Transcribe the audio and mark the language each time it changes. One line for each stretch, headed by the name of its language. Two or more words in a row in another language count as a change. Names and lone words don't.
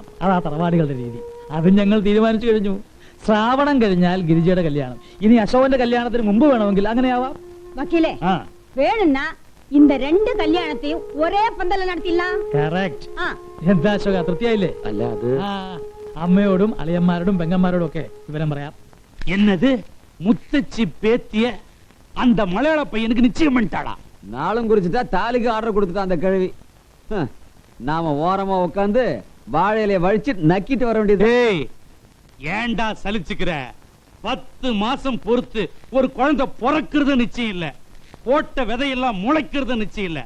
Malayalam: അതാ തറവാടികളുടെ രീതി. അത് ഞങ്ങൾ തീരുമാനിച്ചു കഴിഞ്ഞു. ശ്രാവണം കഴിഞ്ഞാൽ ഗിരിജയുടെ കല്യാണം. ഇനി അശോകന്റെ കല്യാണത്തിന് മുമ്പ് വേണമെങ്കിൽ അങ്ങനെയാവാം. വക്കീലേ, വേണമെന്നാ இந்த 2 കല്യാണത്തെയും ഒരേ പന്തല നടത്തില്ല. കറക്റ്റ്. എന്താ അശോക, തൃപ്തിയായില്ലേ? അല്ല, അത് അമ്മയോടും അളിയന്മാരോടും പെങ്ങന്മാരോടും ഒക്കെ വിവരം പറയാം.
Tamil: என்னது, முத்தச்சி பேத்திய அந்த மலையாள பையனுக்கு நிச்சயம் பண்ணிட்டாளா? நாளும் குறிச்சுட்டா தாலிக்கு ஆர்டர் கொடுத்துட்டா அந்த கிழவி. நாம ஓரமா உட்காந்து வாழையில வழிச்சு நக்கிட்டு வர வேண்டியது. ஏய், ஏண்டா சலிச்சுக்கிற? 10 மாசம் பொறுத்து ஒரு குழந்தை பிறக்கிறது நிச்சயம் இல்ல, போட்ட விதையெல்லாம் முளைக்கிறது நிச்சயம் இல்ல.